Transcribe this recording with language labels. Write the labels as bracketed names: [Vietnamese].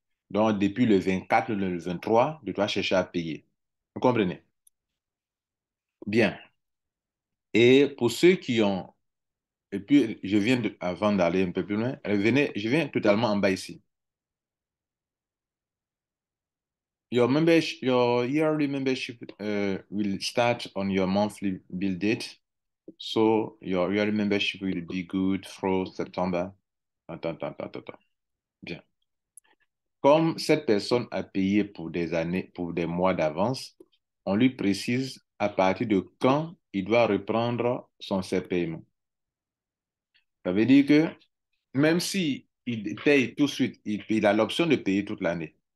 [French] Donc, depuis le 24, le 23, tu dois chercher à payer. Vous comprenez? Bien. Et pour ceux qui ont... Et puis, avant d'aller un peu plus loin, je viens totalement en bas ici. [English] Your yearly membership will start on your monthly bill date. So your yearly membership will be good through September. [French] Attends. Bien. Comme cette personne a payé pour des années, pour des mois d'avance, on lui précise à partir de quand il doit reprendre ses paiements. Ça veut dire que même si il paye tout de suite, il a l'option de payer toute l'année.